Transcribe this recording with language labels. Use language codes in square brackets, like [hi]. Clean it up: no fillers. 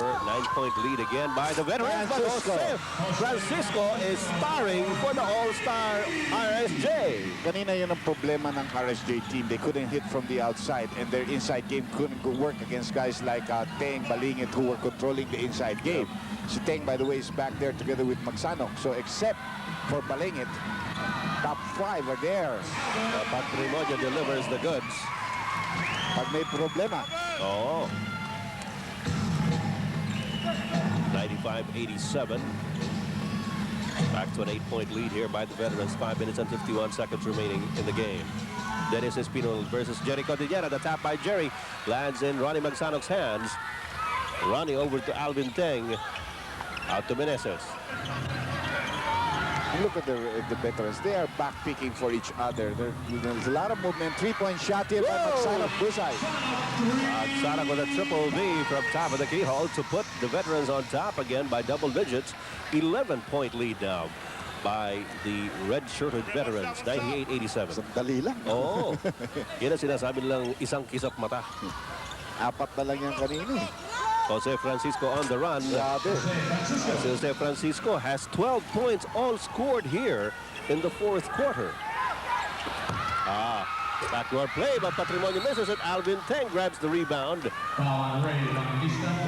[en] 9-point lead again by the veterans. But Jose Francisco is starring for the All-Star RSJ. [tl] Kanina yun ang problema ng RSJ team. [en] They couldn't hit from the outside and their inside game couldn't work against guys like Teng, Balingit who were controlling the inside game. Si Teng, by the way, is back there together with Magsanok. So except for Balingit, top 5 are there. Patrimonio delivers the goods. [tl] Pag may problema. Oo. [en] 95-87. Back to an 8-point lead here by the veterans. 5 minutes and 51 seconds remaining in the game. Dennis Espino versus Jericho Diniera. The tap by Jerry lands in Ronnie Magsanok's hands. Ronnie over to Alvin Teng. Out to Meneses. Look at the veterans. They are back picking for each other. There's a lot of movement. 3-point shot here by Magsanok. Busay. Magsanok with a triple V from top of the keyhole to put the veterans on top again by double digits. 11-point lead now by the red-shirted veterans. 98-87. [tl] Dali lang. Oo. Yan ang sinasabi nilang isang kisap mata. 4 na lang yan kanina eh. [en] Jose Francisco on the run. [tl] Grabe. [en] Jose Francisco has 12 points all scored here in the 4th quarter. Backward play by Patrimonio misses it. Alvin Teng grabs the rebound. Foul on Ray Evangelista.